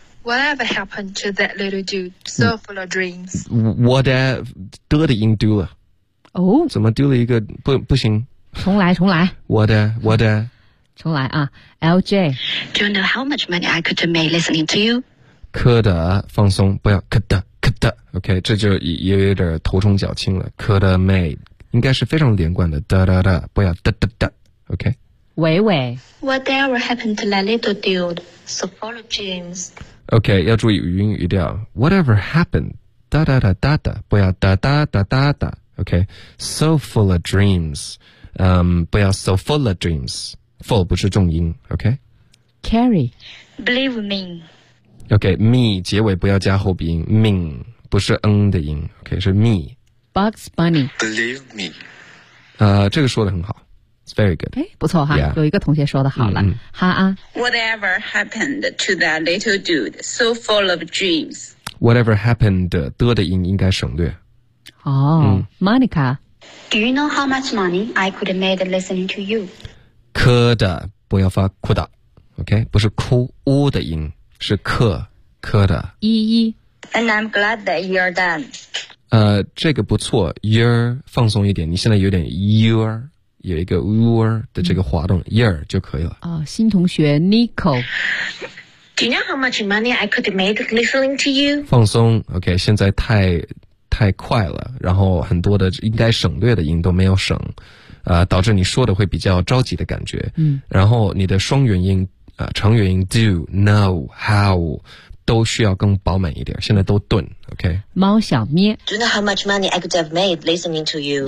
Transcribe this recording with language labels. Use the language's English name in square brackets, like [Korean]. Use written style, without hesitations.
[English] Whatever happened to that little dude so full of dreams [Chinese] Whatever 的音丢了、 oh? 怎么丢了一个 不行重来重来我的我的重来啊 LJ [English] Do you know how much money I could have made listening to you? [Chinese] 可的放松不要可的可的 OK 这就有点头重脚轻了可的 made 应该是非常连贯的哒哒哒不要哒哒哒 OK 喂喂 [English] Whatever happened to that little dude so full of dreams [Chinese] OK 要注意云语调 [English] Whatever happened [Chinese] 哒哒哒哒哒不要哒哒哒哒哒 OK [English] so full of dreams [Chinese] 不要 so full of dreams full 不是重音 OK Carrie [English] Believe me [Chinese] OK me 结尾不要加后鼻音 mean 不是 n 的音 OK 是 me Bugs Bunny [English] Believe me [Chinese] 这个说得很好 [English] It's very good [Chinese] 不错哈、 [English] yeah. [Chinese] 有一个同学说得好了、哈啊 [English] Whatever happened to that little dude so full of dreams [Chinese] Whatever happened 的音应该省略哦、Monica [English] Do you know how much money I could have made listening to you? [Chinese] 可的不要发哭的 OK 不是哭呜的音是可的一一 [English] And I'm glad that you're done [Chinese] 这个不错 You're 放松一点你现在有点 You're 有一个 You're 的这个滑动 You're 就可以了新同学 Nico [English] Do you know how much money I could have made listening to you? [Chinese] 放松 OK 现在太快了然后很多的应该省略的音都没有省导致你说的会比较着急的感觉然后你的双元音长元音 do, know, how, 都需要更饱满一点现在都顿 ,ok? 猫小咩 [English] Do you know how much money I could have made listening to you?